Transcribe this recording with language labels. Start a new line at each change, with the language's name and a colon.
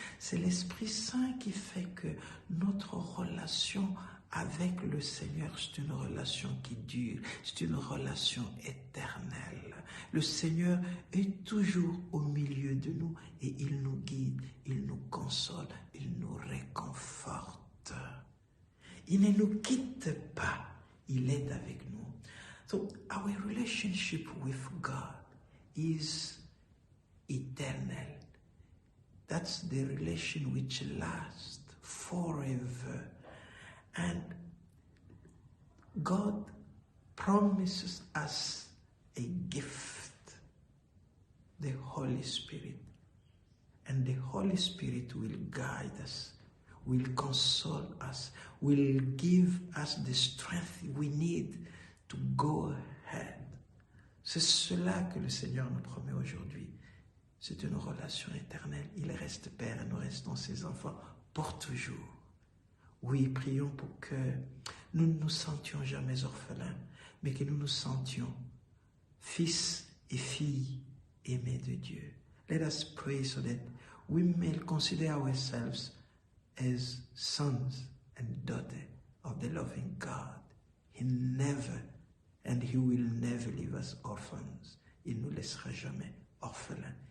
French: C'est l'Esprit Saint qui fait que notre relation avec le Seigneur, c'est une relation qui dure, c'est une relation éternelle. Le Seigneur est toujours au milieu de nous et il nous guide, il nous console, il nous réconforte. Il ne nous quitte pas, il est avec nous.
English: So our relationship with God is eternal. That's the relation which lasts forever. And God promises us a gift, the Holy Spirit. And the Holy Spirit will guide us, will console us, will give us the strength we need to go ahead.
French: C'est cela que le Seigneur nous promet aujourd'hui. C'est une relation éternelle. Il reste Père et nous restons ses enfants pour toujours. Oui, prions pour que nous ne nous sentions jamais orphelins, mais que nous nous sentions fils et filles aimés de Dieu.
English: Let us pray so that we may consider ourselves as sons and daughters of the loving God. He never and He will never leave us orphans.
French: Il ne nous laissera jamais orphelins.